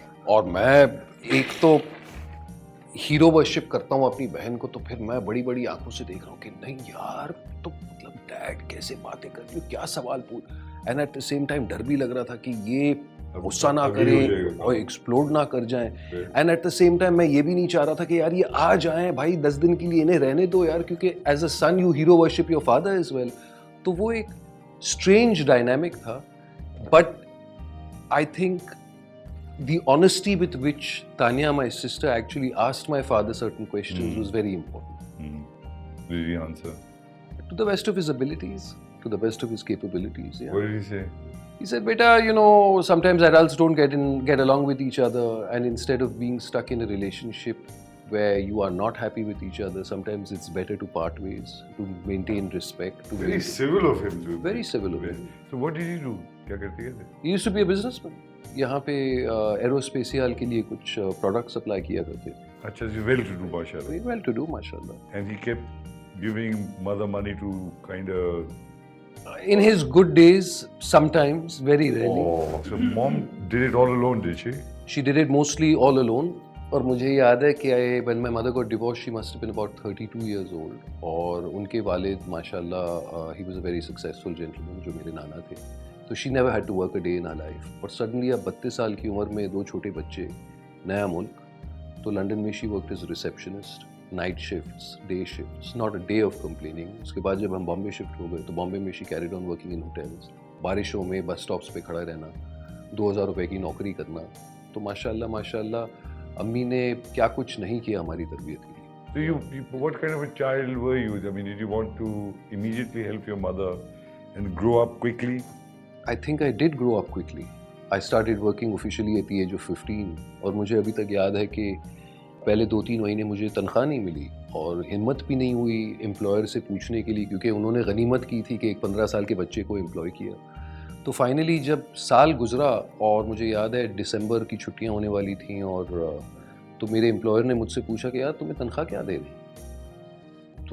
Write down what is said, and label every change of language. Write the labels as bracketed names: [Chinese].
[Urdu] اور میں ایک تو ہیرو ورشپ کرتا ہوں اپنی بہن کو, تو پھر میں بڑی بڑی آنکھوں سے دیکھ رہا ہوں کہ نہیں یار, تو مطلب ڈیڈ کیسے باتیں کرتی ہو, کیا سوال پوچھ. [English] and at the same time [Urdu] ڈر بھی لگ رہا تھا کہ یہ غصہ نہ کریں اور ایکسپلوڈ نہ کر جائیں. [English] and at the same time [Urdu] میں یہ بھی نہیں چاہ رہا تھا کہ یار یہ آ جائیں بھائی 10 دن کے لیے, انہیں رہنے دو یار, کیونکہ [English] As a son you hero worship your father as well. [Urdu] تو وہ ایک اسٹرینج ڈائنامک تھا, [English] But I think the honesty with which Tanya, my sister, actually asked my father certain questions was very important. Did he answer? To the best of his abilities, to the best of his capabilities. Yeah. What did he say? He said, "Beta, you know, sometimes adults don't get along with each other, and instead of being stuck in a relationship where you are not happy with each other, sometimes it's better to part ways, to maintain respect." To Very civil of him too. Very civil of him. So what did he do? [Urdu] کیا کرتے تھے؟ [English] He used to be a businessman. [Urdu] یہاں پہ ایروسپیسیال کے لیے کچھ product supply کیا کرتے تھے. اچھا جی, [English] well to do [Urdu] ماشاءاللہ. [English] Well to do ماشاءاللہ. And he kept giving mother money to kind of. In his good days, sometimes, very rarely. Oh, so mom did it all alone, did she? She did it mostly all alone. [Urdu] اور مجھے یاد ہے کہ [English] when my mother got divorced, she must have been about 32 years old. [Urdu] اور ان کے والد ماشاءاللہ [English] he was a very successful gentleman, [Urdu] جو میرے نانا تھے. [English] تو she never had to work a day in her life. اور suddenly [Urdu] اب 32 سال کی عمر میں 2 چھوٹے بچے, نیا ملک, تو لنڈن میں [English] she worked as a receptionist, night shifts, day shifts, not a day of complaining. [Urdu] اس کے بعد جب ہم بامبے شفٹ ہو گئے تو بامبے میں [English] she carried on working in hotels, [Urdu] بارشوں میں بس اسٹاپس پہ کھڑا رہنا, 2000 روپے کی نوکری کرنا. تو ماشاءاللہ امی نے کیا کچھ نہیں کیا ہماری تربیت کے لیے. [English] So you what kind of a child were you? I mean, did you want to immediately help your mother and grow up quickly? I think I did grow up quickly. I started working officially at the age of 15. [Urdu] اور مجھے ابھی تک یاد ہے کہ پہلے 2-3 مہینے مجھے تنخواہ نہیں ملی, اور ہمت بھی نہیں ہوئی امپلائر سے پوچھنے کے لیے, کیونکہ انہوں نے غنیمت کی تھی کہ ایک 15 سال کے بچے کو امپلائی کیا. تو فائنلی جب سال گزرا, اور مجھے یاد ہے دسمبر کی چھٹیاں ہونے والی تھیں, اور تو میرے امپلائر نے مجھ سے پوچھا کہ یار تمہیں تنخواہ کیا دے رہی.